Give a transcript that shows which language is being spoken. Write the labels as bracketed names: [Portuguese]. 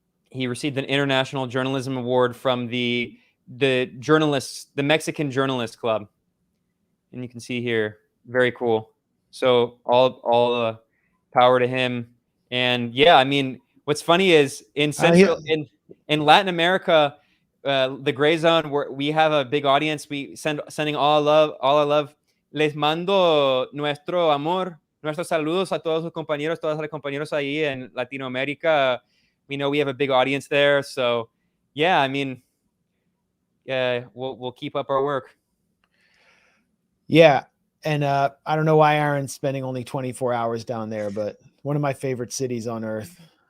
[English] He received an International Journalism Award from the Mexican Journalist Club. And you can see here, very cool. So all power to him. And yeah, what's funny is in Latin America, the Gray Zone, we have a big audience. We sending all our love. [Spanish] Les mando nuestro amor, nuestros saludos a todos los compañeros, todas las compañeros ahí en Latinoamérica. [English] We know we have a big audience there. So yeah, we'll keep up our work. Yeah. And I don't know why Aaron's spending only 24 hours down there, but one of my favorite cities on earth.